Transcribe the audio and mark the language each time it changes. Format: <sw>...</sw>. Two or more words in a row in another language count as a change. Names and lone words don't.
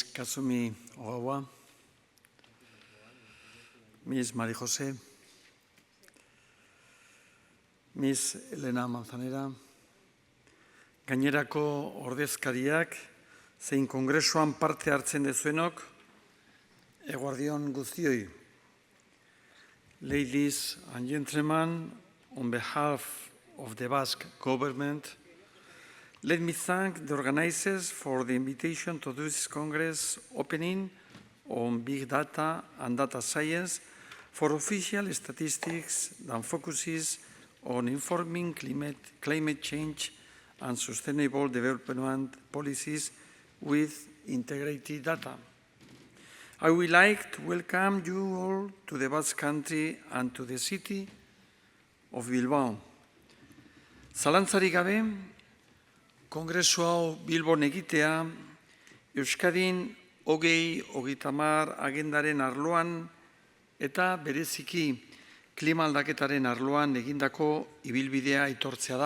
<eu>Kazumi Ogawa, Ms. Maria José, Ms. Elena Manzanera, gainerako ordezkariak, zein kongresuan parte hartzen dezuenok, eguerdi on guztioi.</eu> <en>ladies and gentlemen, on behalf of the Basque government, let me thank the organizers for the invitation to this Congress opening on big data and data science for official statistics that focuses on informing climate change and sustainable development policies with integrated data. I would like to welcome you all to the Basque Country and to the city of Bilbao.</en> <eu>Zalantzarik gabe, Kongresu hau Bilbon egitea, Euskadin 2030 agendaren arloan eta bereziki klima aldaketaren arloan egindako ibilbidea aitortzea da.</eu>